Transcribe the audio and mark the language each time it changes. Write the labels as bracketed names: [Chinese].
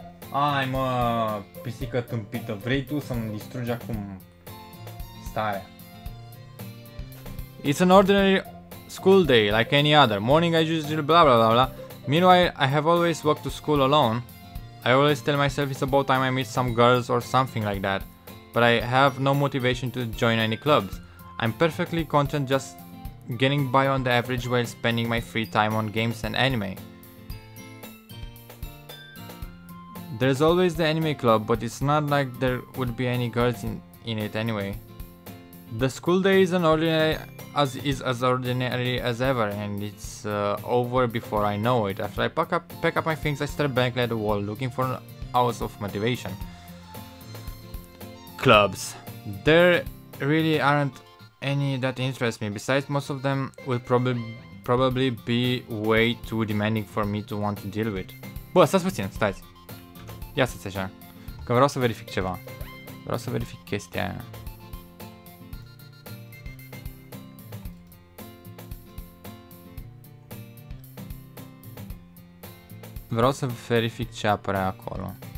[Romanian] Ai mă, pisică tâmpită, vrei tu să-mi distrugi acum starea? [English] It's an ordinary school day, like any other. Morning I usually blah blah blah blah. Meanwhile, I have always walked to school alone. I always tell myself it's about time I meet some girls or something like that. But I have no motivation to join any clubs. I'm perfectly content just getting by on the average while spending my free time on games and anime. There's always the anime club, but it's not like there would be any girls in it anyway. The school day is as ordinary as ever, and it's over before I know it. After I pack up my things, I stare blankly at the wall, looking for an ounce of motivation. Clubs. There really aren't any that interest me. Besides, most of them will probably be way too demanding for me to want to deal with. [Romanian] Bă, stați puțin, stați. Ia stați așa, că vreau să verific ceva. Vreau să verific chestia aia. Vreau să verific ce apărea acolo.